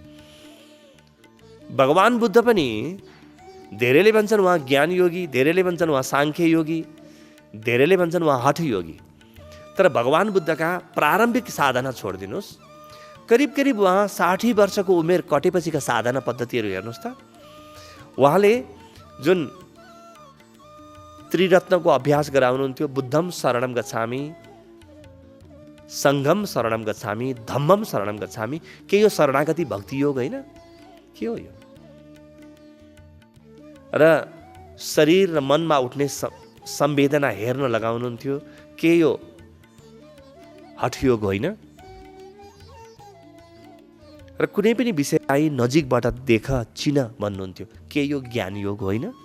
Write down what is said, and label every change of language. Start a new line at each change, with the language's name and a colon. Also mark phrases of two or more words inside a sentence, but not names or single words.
Nepali: भगवान बुद्ध पनि धेरैले भन्छन् उहाँ ज्ञान योगी, धेरैले भन्छन् उहाँ साङ्ख्य योगी, धेरैले भन्छन् उहाँ हठ योगी। तर भगवान बुद्धका प्रारम्भिक साधना छोडिदिनुहोस्, करिब करिब उहाँ 60 वर्षको उमेर कटेपछिका साधना पद्धतिहरू हेर्नुहोस् त। उहाँले जुन त्रिरत्नको अभ्यास गराउनुहुन्थ्यो,
Pali: बुद्धम शरणम गच्छामि, सङ्घम शरणम गच्छामि, धम्मम शरणम गच्छामि,
Nepali: के यो शरणागति भक्ति योग होइन? के हो यो? र शरीर र मनमा उठ्ने संवेदना हेर्न लगाउनुहुन्थ्यो, के यो हठयोग होइन? र कुनै पनि विषयलाई नजिकबाट देख चिन भन्नुहुन्थ्यो, के यो ज्ञान योग होइन?